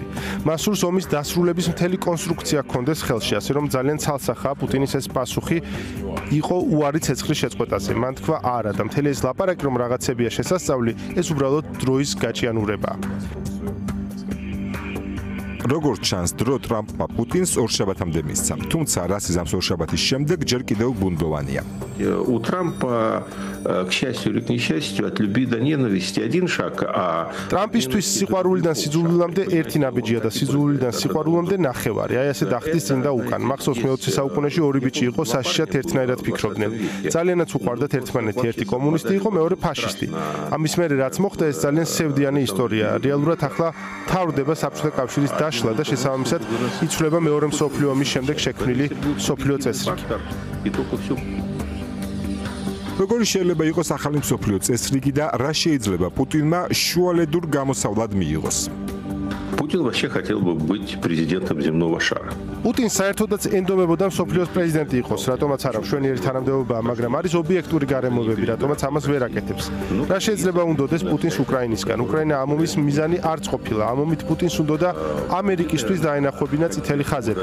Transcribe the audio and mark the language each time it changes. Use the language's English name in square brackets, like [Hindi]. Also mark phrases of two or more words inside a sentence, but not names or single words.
[Georgian] მას სურს ომის დასრულების მთელი კონსტრუქცია ჰქონდეს ხელში, ასე რომ ძალიან ცალსახაა პუტინის ეს პასუხი იყო უარი ცეცხლის შეწყვეტაზე. მან თქვა არა და მთელი ეს ლაპარაკი რომ რაღაცებია შესასწავლი, ეს უბრალოდ დროის გაჭიანურებაა. როგორც ჩანს, დრო ტრამპმა პუტინს ორშაბათამდე მისცა. თუმცა რასიზმს ორშაბათის შემდეგ ჯერ კიდევ ბუნდოვანია. [Russian] У Трампа, к счастью или к несчастью, от любви до ненависти один шаг, а [Georgian] ტრამპისთვის სიყვარულიდან სიძულვილამდე ერთი ნაბიჯია და სიძულვილიდან სიყვარულამდე ნახევარი. აი ასე დახტის წინ და უკან. მახსოვს მე-20 საუკუნეში ორი ბიჭი იყო, საშიშად ერთნაირად ფიქრობდნენ. ძალიანაც უყვარდათ ერთმანეთი, ერთი კომუნისტი იყო, მეორე ფაშისტი. ამის მერე რაც მოხდა, ეს ძალიან სევდიანი ისტორია. რეალურად ახლა თავდება საბჭოთა კავშირის დაშლა და შესაბამისად იცვლება მეორე მსოფლიო ომის შემდეგ შექმნილი მსოფლიო წესრიგი. როგორი შეიძლება იყოს ახალი მსოფლიო წესრიგი და რა შეიძლება პუტინმა შუალედურ გამოსავლად მიიღოს? [Russian] Путин вообще хотел бы быть президентом земного шара. [Georgian] პუტინს საერთოდაც ენდომებოდა მსოფლიოს პრეზიდენტი იყოს, რატომაც არა მშვენიერი თანამდებობაა, მაგრამ არის ობიექტური გარემოებები, რატომაც ამას ვერ აკეთებს. რა შეიძლება უნდოდეს პუტინს უკრაინისგან? უკრაინა ამ ომის მიზანი არც ყოფილა. ამ ომით პუტინს უნდოდა ამერიკისთვის დაენახებინა წითელი ხაზები.